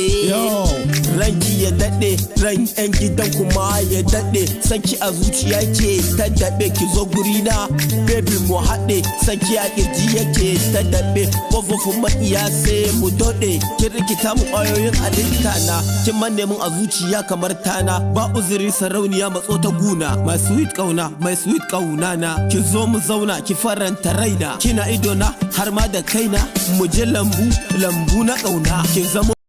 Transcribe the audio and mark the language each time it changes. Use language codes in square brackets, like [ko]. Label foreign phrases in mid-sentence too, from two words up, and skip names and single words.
[ha] Yo, ranki ya daɗe, ran 'yan gidan kuma ya daɗe, sanki a zuciya ke ta daɗe, ki zo guri na, baby mu haɗe, sanki a ƙirji yake ta daɗe, ƙofofin maƙiya sai mu doɗe, kin rikita mu ƙwayoyin halitta na, kin manne mun a zuciya kamar tana, ba uzuri sarauniya matso ta guna, [en] my sweet [ha] ƙauna, [en] my sweet [ha] ƙauna na, ki zo mu zauna ki faranta raina, kina ido na har ma da kaina, mu je lambu, lambu na ƙauna, kin zamo